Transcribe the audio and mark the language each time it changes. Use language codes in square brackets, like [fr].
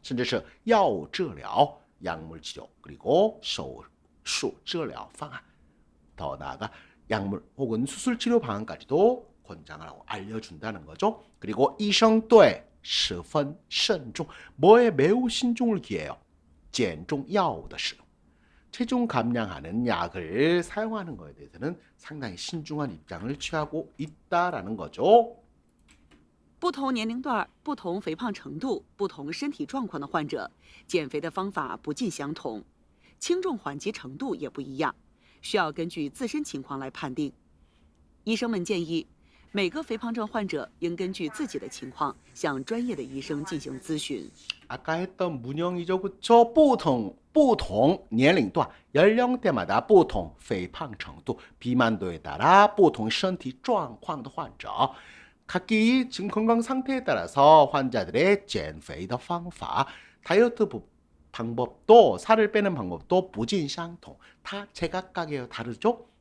[zh] 甚至是药物治疗, [ko] 약물 치료 그리고 [zh] 手术治疗方案 [ko] 더 나아가 약물 혹은 수술 치료 방안까지도 권장을 하고 알려준다는 거죠. 그리고 [zh] 医生对十分慎重 [ko] 뭐에 매우 신중을 기해요. [zh] 减重药物的使用 [ko] 체중 감량하는 약을 사용하는 것에 대해서는 상당히 신중한 입장을 취하고 있다라는 거죠. [zh] 不同年龄段、不同肥胖程度、不同身体状况的患者，减肥的方法不尽相同，轻重缓急程度也不一样，需要根据自身情况来判定。医生们建议，每个肥胖症患者应根据自己的情况向专业的医生进行咨询。 [ko] 아까 했던 문형이죠, 그쵸? [zh] 不同年龄段 [ko] 연령대마다 [zh] 不同肥胖程度 [ko] 비만도에 따라 [zh] 不同身体状况的患者 [ko] 각기 지금 건강 상태에 따라서 환자들의 [zh] 减肥的方法 [ko] 다이어트 방법도 살을 빼는 방법도 [zh] 不尽相同 [ko] 다 제각각이에요. 다르죠?